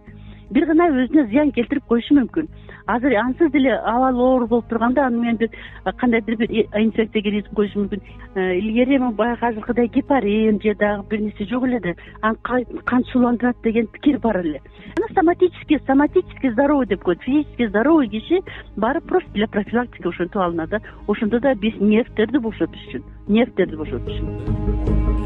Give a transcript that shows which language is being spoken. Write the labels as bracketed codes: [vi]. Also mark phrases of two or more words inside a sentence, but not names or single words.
[ky] Бир гана өзүнө зыян келтирип коюшу мүмкүн. Азыр ансыз деле абал оор болуп турганда аны менен бир кандайдыр бир инфекция киргизип коюшу мүмкүн. Илгери баягы азыркыдай гепарин же дагы бир нерсе жок эле да. Кан суландырат деген пикир бар эле. Аны [ru] соматически здоровый [ky] деп коет. [ru] Физически здоровый [ky] киши барып [ru] просто для профилактики [ky] ошентип алынат да. Ошондо да биз нервтерди бошотуш үчүн.